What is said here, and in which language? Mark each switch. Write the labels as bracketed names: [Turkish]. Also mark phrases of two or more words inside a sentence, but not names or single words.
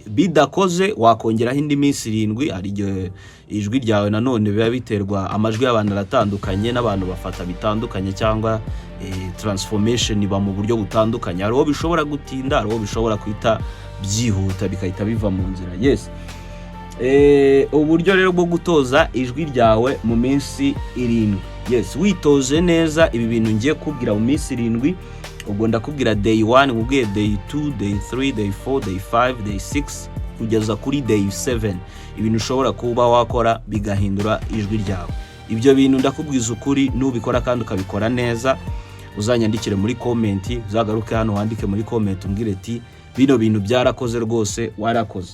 [Kinyarwanda] Bidakoze wakongeraho indi minsi 7. Ari ijwi ryawe nanone biba biterwa, amajwi y'abantu aratandukanye n'abantu bafata bitandukanye, cyangwa transformation iba mu buryo butandukanye. Hari uwo bishobora gutinda, hari uwo bishobora kwita byihuta bikahita biva mu nzira. Yes, uburyo rero bwo gutoza ijwi ryawe mu minsi 7. Yes, witoze neza ibi bintu ngiye kubwira mu minsi 7. Ubwo ndakubwira day 1, ubwiye day 2, [English] day 3, day 4, day 5, day 6 [Kinyarwanda] kugeza kuri day 7. Ibintu ushobora kuba wakora bigahindura ijwi ryawe. Ibyo bintu ndakubwiza ukuri, nubikora kandi ukabikora neza, uzanyandikire muri comment, uzagaruke hano wandike muri comment umbwire ati bino bintu byarakoze rwose, warakoze.